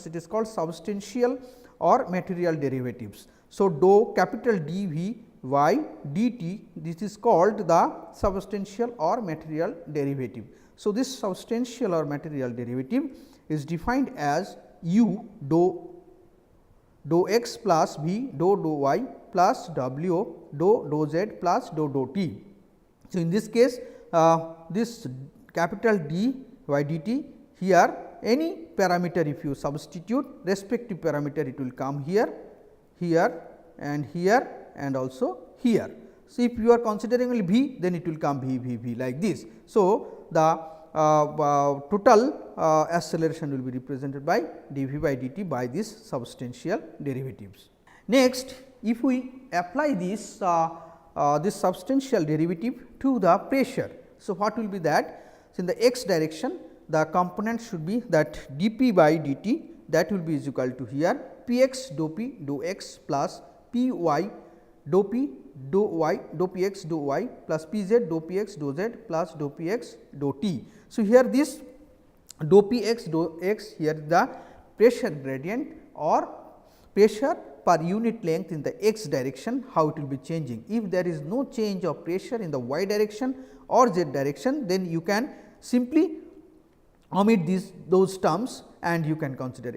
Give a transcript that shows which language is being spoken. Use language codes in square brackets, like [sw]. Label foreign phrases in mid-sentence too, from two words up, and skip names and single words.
[en] It is called substantial or material derivatives. So, dou capital D v y dt, this is called the substantial or material derivative. So, this substantial or material derivative is defined as u dou x plus v dou y plus w dou z plus dou t. So, in this case this capital D y dt, here any parameter if you substitute, respective parameter it will come here, here and also here. So, if you are considering only v, then it will come v like this. So, the total acceleration will be represented by dv by dt by these substantial derivatives. Next, if we apply this substantial derivative to the pressure. So, what will be that? So, in the x direction the component should be that dp by dt, that will be is equal to here p x dou p dou x plus p y dou p dou y dou p x dou y plus p z dou p x dou z plus dou p x dou t. So, here this dou p x dou x, here the pressure gradient or pressure per unit length in the x direction, how it will be changing. If there is no change of pressure in the y direction or z direction, then you can simply omit those terms and you can consider it.